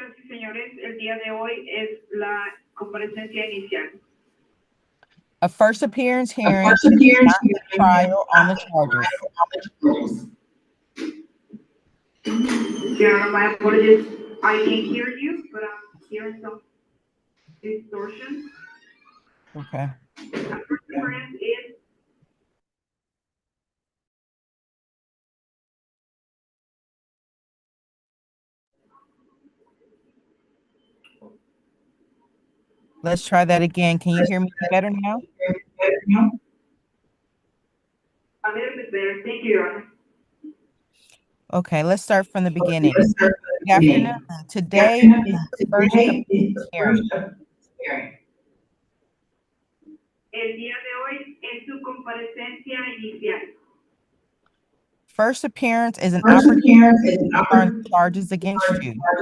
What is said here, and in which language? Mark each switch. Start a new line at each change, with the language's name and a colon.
Spanish: Señores, el día de hoy es la comparecencia inicial.
English: A first appearance hearing, not trial on the charges. Your Honor, my apologies. I can hear you, but I'm hearing some distortion. Okay. First appearance is Let's try that again. Can you hear me better now? a little bit better. Thank you, Your Honor. Okay, let's start from the beginning. Good afternoon. Today is the first appearance hearing.
Spanish: El día de hoy es su comparecencia inicial.
English: First appearance is an opportunity to learn charges against you.